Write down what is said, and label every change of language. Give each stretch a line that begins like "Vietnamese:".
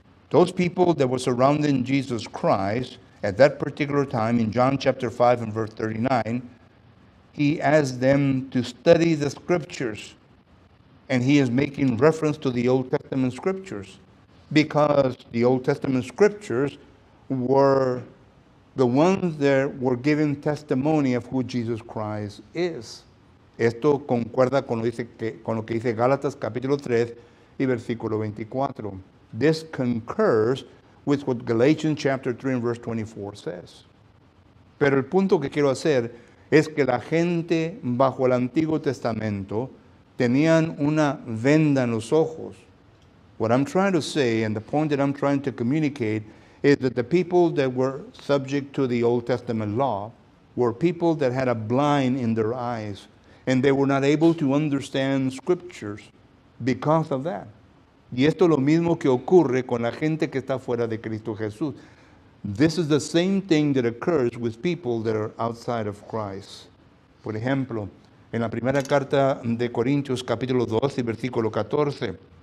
English: Those people that were surrounding Jesus Christ at that particular time, in John chapter 5 and verse 39, he asked them to study the scriptures. And he is making reference to the Old Testament scriptures, because the Old Testament scriptures were the ones that were giving testimony of who Jesus Christ is.
Spanish: Esto concuerda con lo que dice Gálatas capítulo 3 y versículo 24.
English: This concurs with what Galatians chapter 3 and verse 24 says.
Spanish: Pero el punto que quiero hacer es que la gente bajo el Antiguo Testamento tenían una venda en los ojos.
English: What I'm trying to say, and the point that I'm trying to communicate, is that the people that were subject to the Old Testament law were people that had a blind in their eyes, and they were not able to understand scriptures because of that.
Spanish: Y esto es lo mismo que ocurre con la gente que está fuera de Cristo Jesús.
English: This is the same thing that occurs with people that are outside of Christ.
Spanish: Por ejemplo, en la primera carta de Corintios capítulo 2 y versículo 14.